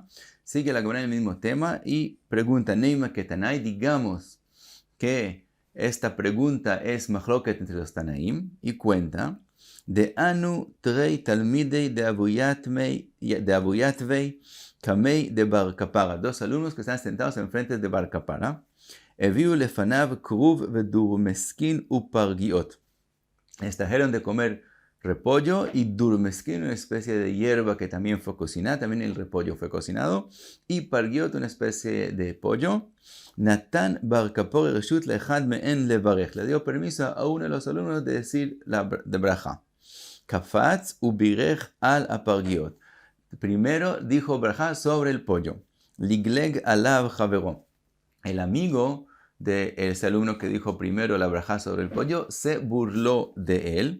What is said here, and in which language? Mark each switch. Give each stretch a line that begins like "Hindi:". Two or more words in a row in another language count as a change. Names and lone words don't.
Spanish: Sigue la Gemara en el mismo tema y pregunta
Aramaic: Neima Ketanai.
Spanish: Digamos que esta pregunta es Machloket entre los Tanaim y cuenta
Aramaic: de Anu Trei Talmidei de Abuyatvei Kamei de Bar Kapara.
Spanish: Dos alumnos que están sentados enfrente de Bar Kapara.
Hebrew: Eviu lefanav kruv vedurmeskin upargiot.
Spanish: Les trajeron de comer repollo y durmeskin, una especie de hierba que también fue cocinada. También el repollo fue cocinado. Y pargiot, una especie de pollo.
Hebrew: Natan bar kapor reshut leechad me'en levarech.
Spanish: Le dio permiso a uno de los alumnos de decir la de braja.
Hebrew: Kafatz ubirech al apargiot.
Spanish: Primero dijo braja sobre el pollo.
Hebrew: Ligleg alav javero.
Spanish: El amigo de ese alumno que dijo primero la braja sobre el pollo se burló de él.